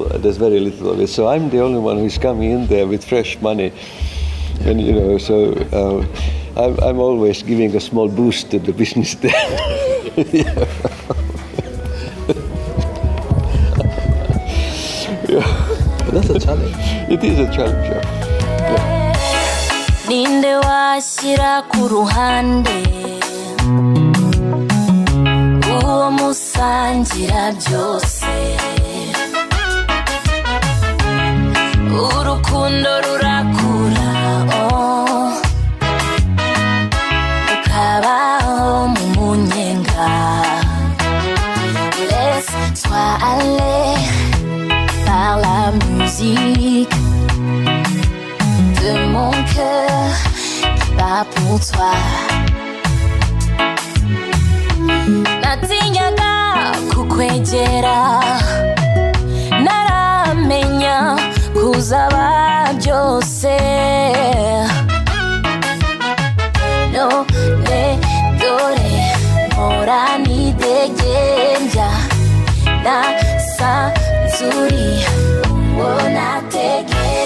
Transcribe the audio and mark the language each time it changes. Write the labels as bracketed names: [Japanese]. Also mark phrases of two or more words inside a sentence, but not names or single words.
[English] There's very little of it. So I'm the only one who's coming in there with fresh money, and I'm always giving a small boost to the business there. But that's a challenge. It is a challenge, yeah. [Kinyarwanda] Ninde washyira ku ruhande uwo musangira byose, urukundo rurakura ukabaho mu munyenga. [French] Laisse-toi aller par la musique de mon cœur qui bat pour toi. [Kinyarwanda] Natinyaga kukwegera, naramenya kuzaba byose. None dore mpora nidegembya, nasanzuri uwo nategera.